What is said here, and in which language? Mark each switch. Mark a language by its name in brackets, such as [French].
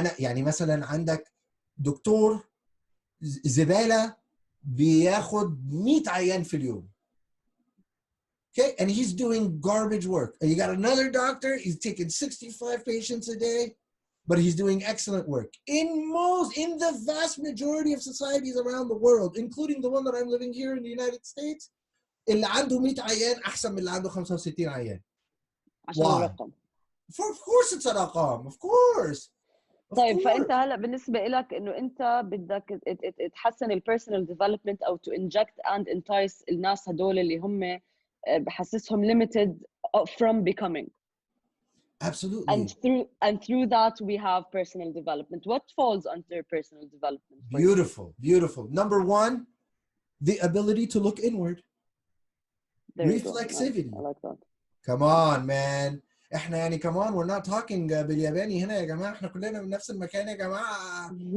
[Arabic] يعني مثلا عندك دكتور زبالة بياخد 100 عيان في اليوم. [English] Okay, and he's doing garbage work. And you got another doctor, he's taking 65 patients a day, but he's doing excellent work. In the vast majority of societies around the world, including the one that I'm living here in the United States, [Arabic] اللي عنده 100 عيان أحسن من اللي عنده 65 عيان. [English] Why? Of course it's a رقم. Of course. [Arabic] طيب فانت هلا بالنسبه لك انه انت بدك تحسن [English] البيرسونال ديفلوبمنت [Arabic] او [English] to inject and entice [Arabic] الناس هدول اللي هم بحسسهم [English] limited from becoming. Absolutely. And through that we have personal development. What falls under personal development? Beautiful. Number one, the ability to look inward. Reflexivity. I like that. Come on, man. [Arabic] احنا يعني كمان [English] we're not talking [Arabic] بالياباني هنا يا جماعة. احنا كلنا من نفس المكان يا جماعة.